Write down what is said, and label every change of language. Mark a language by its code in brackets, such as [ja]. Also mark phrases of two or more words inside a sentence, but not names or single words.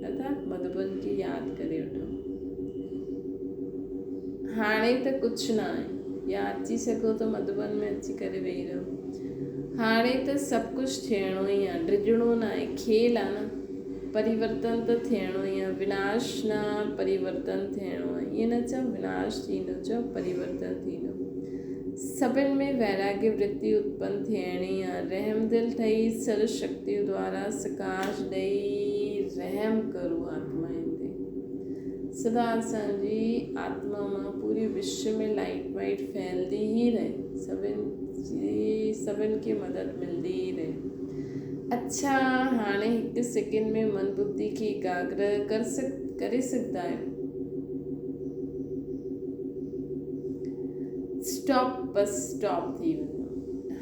[sd] अर्थात मधुबन खे यादि करे वठो। हाणे त कुझु न आहे, या अची सघो त मधुबन में अची करे वेही रहो। हाणे त सभु कुझु थियणो ई आहे, डिॼणो न आहे, खेल आहे न। परिवर्तन त थियणो ई आहे, विनाश न, परिवर्तन थियणो आहे। ईअं न चओ विनाश थींदो, चओ परिवर्तन थींदो। सभिनि में वैराग्य वृत्ति उत्पन्न थियणी आहे। रहम दिल ठही सर्व शक्तियों द्वारा सकाश ॾेई रहम करो आत्माउनि ते। सदा असांजी आत्मा मां पूरे विश्व में [en] light white [sd] फैलदी ई रहे, सभिनि खे मदद मिलंदी ई रहे। अच्छा, हाणे हिकु सेकेंड में मन बुद्धि खे एकाग्र करे सघंदा आहियो। स्टॉप थी वञो।